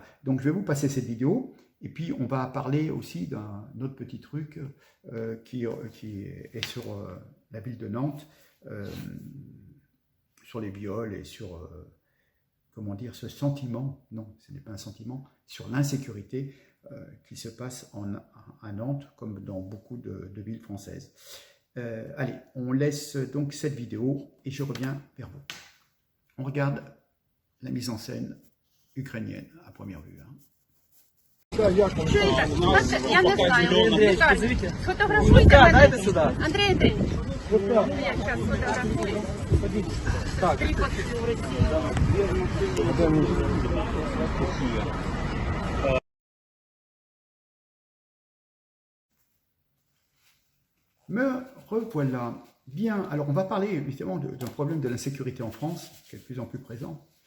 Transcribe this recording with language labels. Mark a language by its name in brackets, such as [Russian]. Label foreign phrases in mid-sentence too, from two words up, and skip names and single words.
[French] Donc je vais vous passer cette vidéo. Et puis, on va parler aussi d'un autre petit truc qui est sur la ville de Nantes, sur les viols et sur, comment dire, ce sentiment, non, ce n'est pas un sentiment, sur l'insécurité qui se passe à Nantes, comme dans beaucoup de villes françaises. Allez, on laisse donc cette vidéo et je reviens vers vous. On regarde la mise en scène ukrainienne à première vue. Hein. [Ukrainian] Чуєте? Я не знаю. Сфотографуйте мене. Андрій Андрійович. Я зараз фотографую. Так. [French] Me revoilà. Bien, alors on va parler évidemment d'un problème de l'insécurité en France, qui est de plus en plus présent.